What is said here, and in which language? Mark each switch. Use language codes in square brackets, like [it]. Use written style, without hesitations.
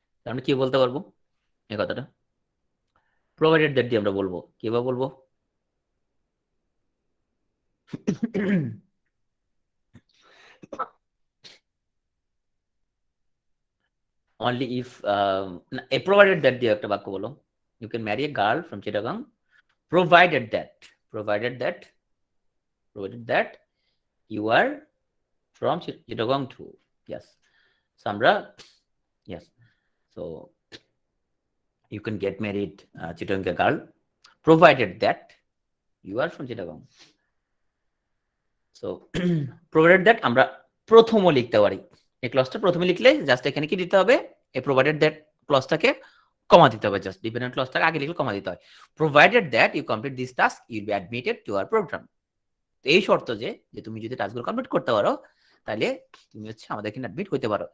[bn] আমরা কি বলতে পারবো এই কথাটা? প্রোভাইডেড দ্যাট দিয়ে আমরা বলবো, কিভাবে বলবো? [en] only if uh provided that [bn] দিয়ে একটা বাক্য বলো। [en] You can marry a girl from Chittagong provided that provided that provided that you are from Chittagong too. Yes, Samra. Yes, so you can get married Chittagong girl provided that you are from Chittagong. [bn] So provided that আমরা প্রথমও লিখতে পারি। এই ক্লজটা প্রথমে লিখলে just এখানে কি দিতে হবে? এই প্রোভাইডেড দ্যাট ক্লজটাকে কমা দিতে হবে। জাস্ট ডিপেন্ডেন্ট ক্লজটাকে আগে লিখলে কমা দিতে হয়। [en] Provided that you complete this task you will be admitted to our programme. [bn] এই শর্ত যে তুমি যদি টাস্কগুলো কমপ্লিট করতে পারো তাহলে তুমি হচ্ছে আমাদের এখানে অ্যাডমিট হতে পারো।